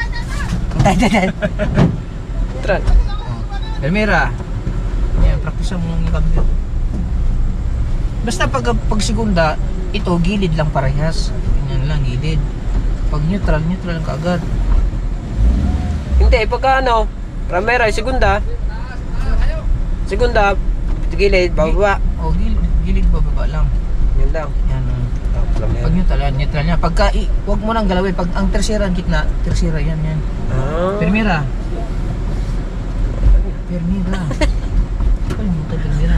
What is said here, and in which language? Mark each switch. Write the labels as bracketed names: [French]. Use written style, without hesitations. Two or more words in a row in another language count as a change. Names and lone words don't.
[Filipino] Tran. Permira. Yan, practice mo ng cambio. Basta pag segunda, ito gilid lang parehas. Ganyan lang, gilid. Pag neutral, neutral lang kaagad. Hindi, pagka ano, primera, segunda. Segunda, gilid, bababa. Oh, gilid bababa lang. Yun lang. Yan. Pag neutral, yan, neutral yan. Pagka, wag mo nang galawin. Pag ang tersera, ang gitna, tersera yan, yan. Ah. Permira. Permira. Kalimutan, Permira.